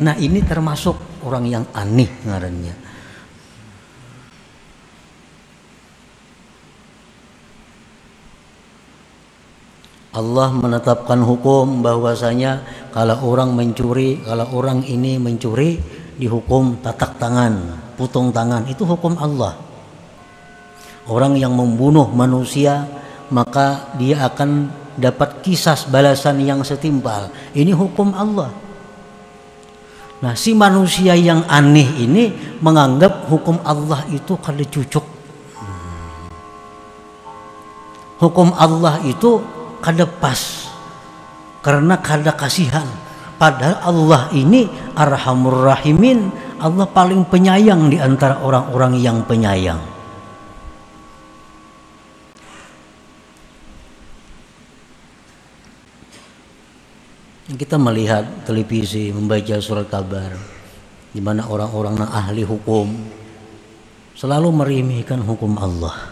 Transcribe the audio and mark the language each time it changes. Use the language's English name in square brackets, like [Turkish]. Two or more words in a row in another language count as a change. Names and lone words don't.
[Indonesian] Nah, ini termasuk orang yang aneh ngarannya. Allah menetapkan hukum bahwasanya kalau orang mencuri, kalau orang ini mencuri dihukum tatak tangan, putung tangan, itu hukum Allah. Orang yang membunuh manusia maka dia akan dapat kisas balasan yang setimpal. Ini hukum Allah. Nah, si manusia yang aneh ini menganggap hukum Allah itu kada cucuk. [Banjar] Hukum Allah itu kada pas karena kada kasihan. [Indonesian] Padahal Allah ini [Arabic] أرحم الراحمين, [Indonesian] Allah paling penyayang di antara orang-orang yang penyayang. Kita melihat televisi, membaca surat kabar, di mana orang-orang ahli hukum selalu meremehkan hukum Allah.